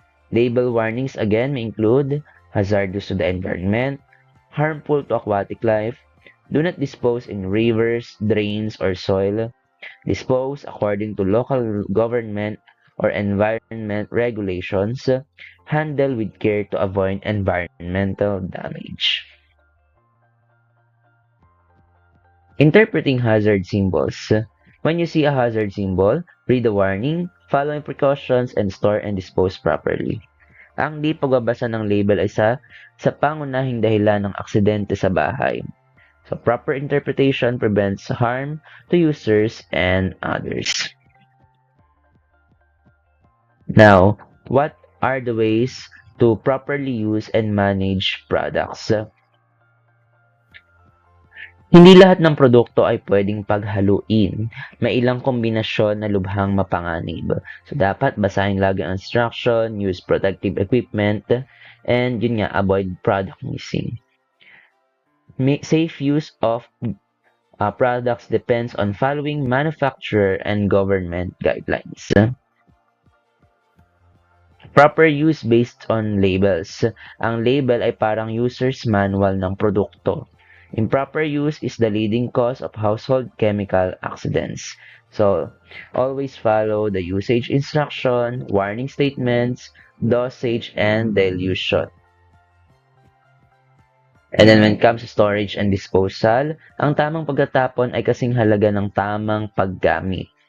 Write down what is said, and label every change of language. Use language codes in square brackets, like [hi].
[en] Label warnings again may include hazardous to the environment, harmful to aquatic life, do not dispose in rivers, drains, or soil, dispose according to local government or environment regulations, handle with care to avoid environmental damage. Interpreting hazard symbols. When you see a hazard symbol, read the warning, follow precautions, and store and dispose properly. [tl] Ang di pagbabasa ng label ay sa pangunahing dahilan ng aksidente sa bahay. [en] So, proper interpretation prevents harm to users and others. Now, what are the ways to properly use and manage products? [tl] Hindi lahat ng produkto ay pwedeng paghaluin. May ilang kombinasyon na lubhang mapanganib. So, dapat basahin lagi ang instruction, [en] use protective equipment, and yun nga, avoid product missing. Safe use of products depends on following manufacturer and government guidelines. Proper use based on labels. [tl] Ang label ay parang user's manual ng produkto. [en] Improper use is the leading cause of household chemical accidents. So, always follow the usage instruction, warning statements, dosage, and dilution. And then when it comes to storage and disposal, [tl] ang tamang pagtatapon ay kasing halaga ng tamang paggamit.